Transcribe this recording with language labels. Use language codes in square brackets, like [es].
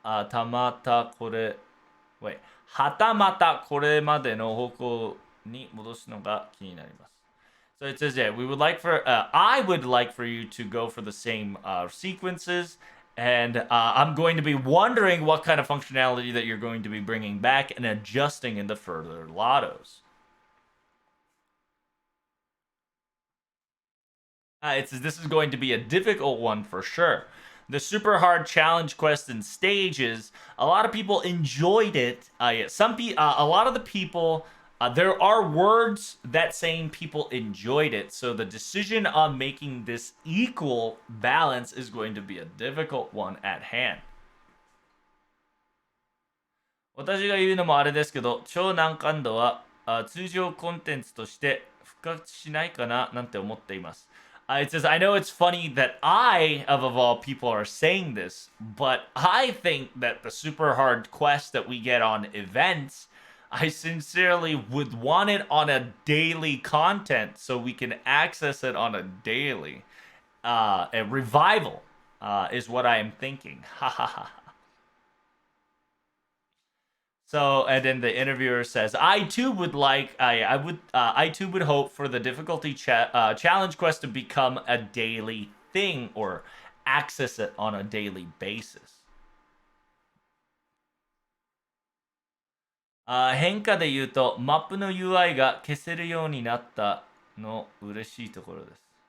[ja] たまたこれ wait はたまたこれまでの方向に戻すのが気になります. [en] So it says, yeah, we would like for I would like for you to go for the same sequences And I'm going to be wondering what kind of functionality that you're going to be bringing back and adjusting in the further lottos. It says this is going to be a difficult one for sure. The super hard challenge quest and stages, a lot of people enjoyed it. Yeah, a lot of the people, there are words that saying people enjoyed it. So the decision on making this equal balance is going to be a difficult one at hand. [ja] 私が言うのもあれですけど、超難関度は通常コンテンツとして復活しないかななんて思っています。 [en] It says, I know it's funny that of all people, are saying this, but I think that the super hard quest that we get on events, I sincerely would want it on a daily content so we can access it on a daily. A revival is what I am thinking. Ha ha ha. So, and then the interviewer says, "I too would like, I too would hope for the difficulty challenge quest to become a daily thing or access it on a daily basis." [ja] 変化で言うと、マップの UI が消せるようになったの嬉しいところです。